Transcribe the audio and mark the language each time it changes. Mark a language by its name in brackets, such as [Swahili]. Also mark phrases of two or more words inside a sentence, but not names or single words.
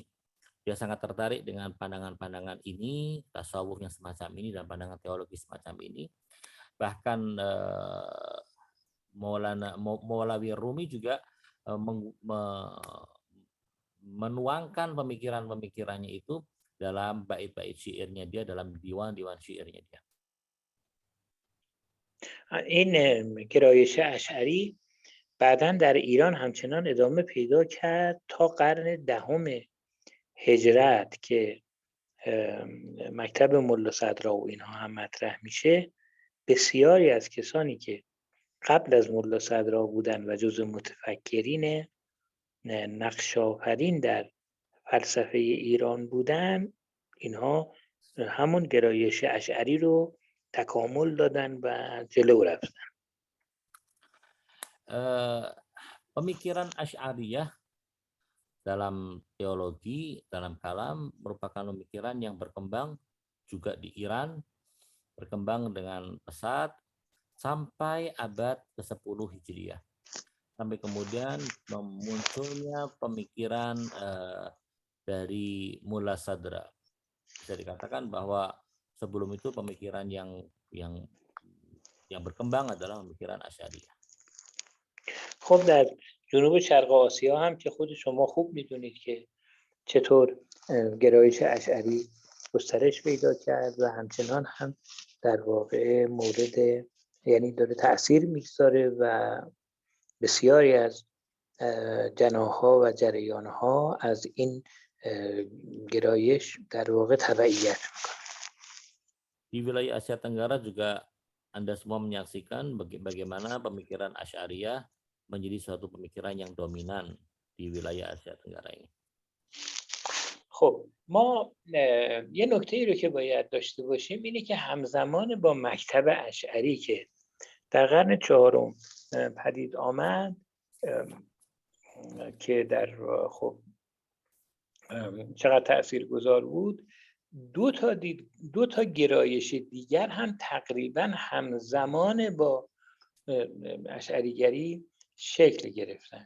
[Indonesian] Dia sangat tertarik dengan pandangan-pandangan ini, tasawuf yang semacam ini dan pandangan teologi semacam ini. Bahkan Maulawi Rumi juga menuangkan pemikiran-pemikirannya itu dalam bait-bait syairnya dia, dalam diwan-diwan syairnya dia. [Persian] این گرایش اشعری بعداً در ایران همچنان ادامه پیدا کرد تا قرن دهم هجرت که مکتب ملا صدرا و اینها هم مطرح میشه. بسیاری از کسانی که قبل از ملا صدرا بودن و جزو متفکرین نقش‌آفرین در فلسفه ایران بودن، اینها همون گرایش اشعری رو تکامل دادن و جلو رفتن. [Indonesian] Pemikiran Asy'ariyah dalam teologi, dalam kalam merupakan pemikiran yang berkembang juga di Iran, berkembang dengan pesat sampai abad ke-10 Hijriah. Sampai kemudian munculnya pemikiran dari Mulla Sadra. Bisa dikatakan bahwa sebelum itu pemikiran yang berkembang adalah pemikiran Asy'ariyah. [Persian] خب در جنوب شرق آسیا هم که خود شما خوب میدونید که چطور گرایش اشعری گسترش پیدا کرد و همچنان هم در واقع یعنی داره تأثیر میگذاره و بسیاری از جناح‌ها و جریان‌ها از این گرایش در واقع تبعیت میکنه. [Indonesian] Di wilayah Asia Tenggara juga Anda semua menyaksikan bagaimana pemikiran Asy'ariyah menjadi suatu pemikiran yang dominan di wilayah Asia Tenggara ini. [Persian] خب ما یه نکته‌ای رو که باید داشته باشیم اینه که همزمان با مکتب اشعری که در قرن چهارم پدید آمد که در خب چقدر تاثیرگذار بود، دو تا گرایش دیگر هم تقریبا همزمان با اشعریگری شکل گرفتن.